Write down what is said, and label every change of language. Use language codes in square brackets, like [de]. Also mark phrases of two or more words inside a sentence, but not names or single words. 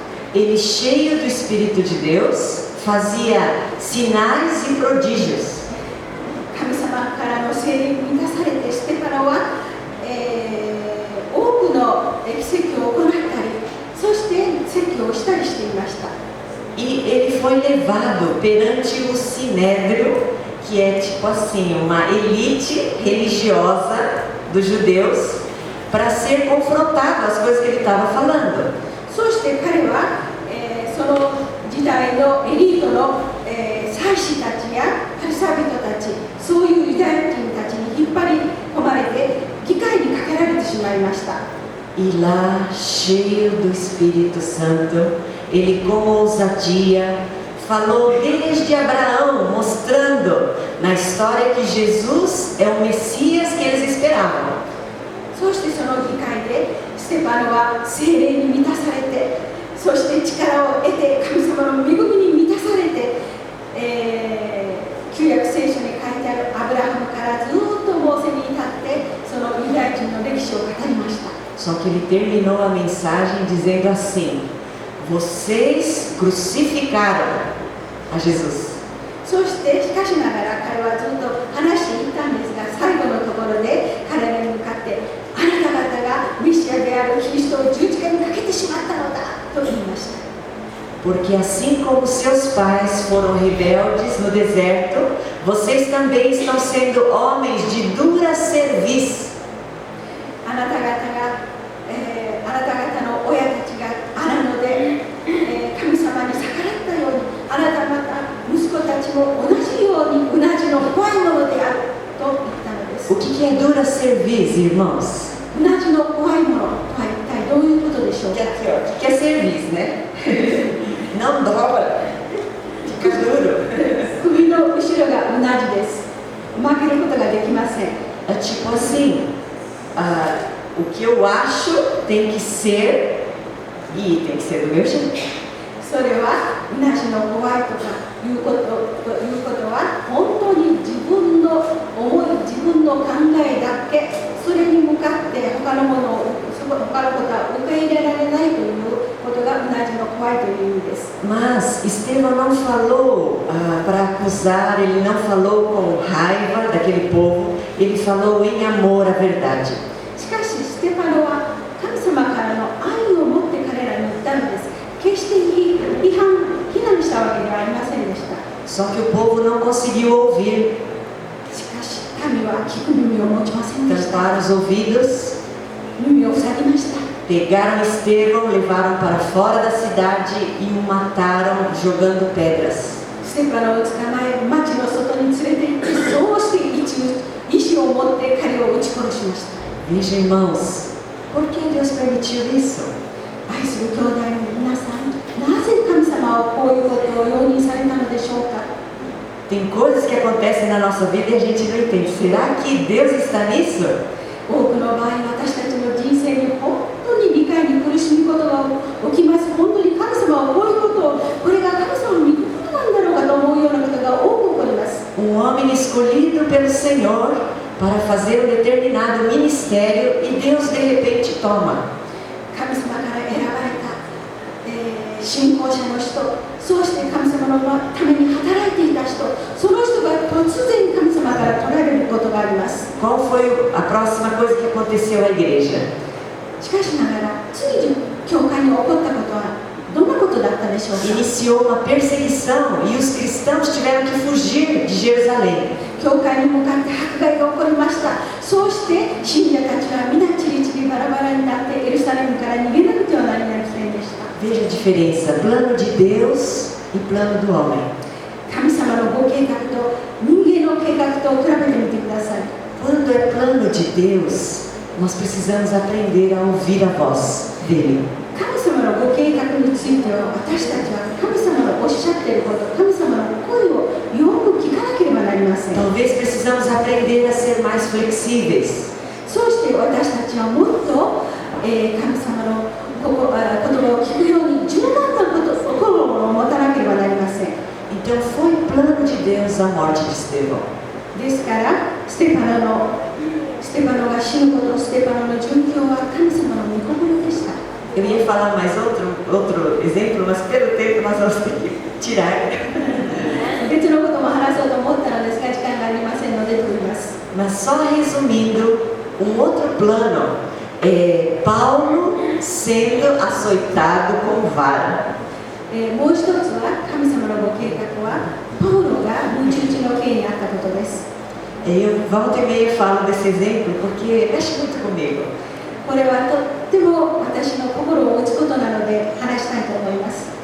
[pt] Ele, cheio do Espírito de Deus, fazia sinais e prodígios. [ja] 神様からの聖霊に満たされて、ステパノは、多くの奇跡を行ったり、そして奇跡をしたりしていました。 [pt] E ele foi levado perante o Sinédrio, que é tipo assim, uma elite religiosa dos judeus, para ser confrontado às coisas que ele estava falando. [ja] そして彼は、その時代のエリートの、祭司たちやパリサイ人たち、そういうユダヤ人たちに引っ張り込まれて議会にかけられてしまいました。 [pt] E lá, cheio do Espírito Santo, ele com ousadia falou desde Abraão, mostrando na história que Jesus é o Messias que eles esperavam. [ja] そしてその議会でステパノは聖霊に満たされて、そして力を得て、神様の恵みに満たされて、旧約聖書に書いてあるアブラハムからずっとモーセに至って、そのユダヤ人の歴史を語りました。 [pt] Só que ele terminou a mensagem dizendo assim: vocês crucificaram a Jesus. [ja] そしてしかしながら彼はずっと話していったんですが、最後のところで彼らに向かって、あなた方がメシアであるキリストを十字架にかけてしまったのだと言いました。 [pt] Porque assim como seus pais foram rebeldes no deserto, vocês também estão sendo homens de dura cerviz. [ja] あなた方の親たちが荒野で、神様に逆らったように、あなた方息子たちも同じようにうなじの怖いものであると言ったのです。 [pt] O que é dura cerviz, irmãos? [ja] うなじの怖いものとは一体どういうことでしょうか。 [pt] O que é cerviz, né? Não dobra, fica duro. [ja] 首の後ろがうなじです。曲げることができません。 [pt] É tipo assim, o que eu acho tem que ser, e tem que ser do meu jeito. [ja] それはうなじの怖いとかいうことは本当に自分の思い、自分の考えだけ、それに向かって他のことは受け入れられないということがうなじの怖いという意味です。 [pt] Mas Estevão não falou para acusar, ele não falou com raiva daquele povo, ele falou em amor à verdade. [ja] しかしステパノは神様からの愛を持って彼らに言ったのです。決して非難したわけではありませんでした。 [pt] Só que o povo não conseguiu ouvir, [ja] しかし民は聞く耳を持ちませんでした。 [pt] tamparam os ouvidos, [ja] 耳を塞ぎました。 [pt] pegaram Estevão, levaram para fora da cidade e o mataram jogando pedras. [ja] ステパノを捕まえ、町の外に連れて行って、そうして石を持って彼を撃ち殺しました。 [pt] Veja, irmãos, por que Deus permitiu isso? [ja] 愛する兄弟の皆さん、なぜ神様はこういうことを容認されたのでしょうか。 [pt] Tem coisas que acontecem na nossa vida e a gente não entende. Será que Deus está nisso? [ja] 多くの場合、私たちの人生に本当に理解に苦しむことが起きます。本当に神様はこういうことを、これが神様の御ことなんだろうかと思うようなことが多く起こります。 [pt] Homem escolhido pelo Senhor para fazer determinado ministério e Deus de repente toma. [ja] 神様から選ばれた、信仰者の人、そうして神様のために働いていた人、その人が突然神様から取られることがあります。 [pt] Qual foi a próxima coisa que aconteceu à igreja? [ja] しかしながら、次に教会に起こったことはどんなことだったでしょうか。 [pt] Iniciou uma perseguição e os cristãos tiveram que fugir de Jerusalém. [ja] 教会に向かって迫害が起こりました。そうして信者たちは皆チリチリバラバラになってエルサレムから逃げなくてはなりませんでした。 [pt] Veja a diferença, plano de Deus e plano do homem. [ja] 神様のご計画と人間の計画と比べてみてください。 [pt] Quando é plano de Deus, nós precisamos aprender a ouvir a voz dele. [ja] 神様のご計画については、私たちは神様のおっしゃっていること、神様の声をよく聞かなければなりません。 [pt] Talvez precisamos aprender a ser mais flexíveis. [ja] そうして私たちはもっと、神様の言葉を聞くように柔軟な心を持たなければなりません。 [pt] Então foi plano de Deus a morte de Estevão. [ja] ですからステパノが死ぬこと、ステパノの殉教は神様の御心でした。 [pt] Eu ia falar mais outro exemplo, mas pelo tempo nós vamos ter que tirar. [ja] 別のことも話そうと思ったのですが、時間がありませんので取ります。 [pt] Mas só resumindo, outro plano é Paulo sendo açoitado com vara. [ja] もう一つは神様のご計画はパウロが十字の刑にあったことです。 [pt] Eu volta e meia falo desse exemplo porque mexe muito comigo. [ja] これはとっても私の心を打つことなので話したいと思います。